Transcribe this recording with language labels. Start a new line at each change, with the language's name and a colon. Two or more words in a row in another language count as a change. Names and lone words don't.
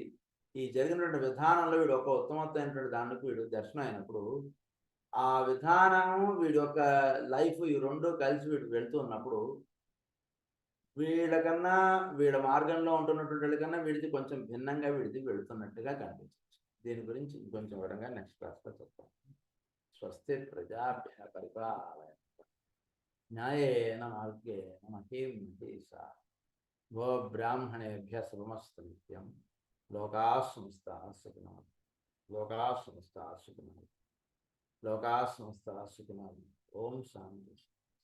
Telugu: ఈ జరిగినటువంటి విధానంలో వీడు ఒక ఉత్తమమైనటువంటి దానికి వీడు దర్శనం అయినప్పుడు ఆ విధానం వీడి యొక్క లైఫ్ ఈ రెండు కలిసి వీడు వెళ్తూ ఉన్నప్పుడు వీళ్ళకన్నా వీళ్ళ మార్గంలో ఉంటున్నటువంటి వాళ్ళకన్నా వీడిది కొంచెం భిన్నంగా వీడిది వెళుతున్నట్టుగా కనిపించవచ్చు. దీని గురించి ఇంకొంచెం వివరంగా నెక్స్ట్ క్లాస్లో చెప్తాం.
Sanskrit: స్వస్తి ప్రజాభ్య పరిపాలయ న్యాయేన మార్గేణ మహీం మహీషా గో బ్రాహ్మణేభ్య శుభమస్తు నిత్యం లోకాః సమస్తాః సుఖినో లోకాః సమస్తాః సుఖినో లోకాః సమస్తాః సుఖినో. ఓం శాంతి.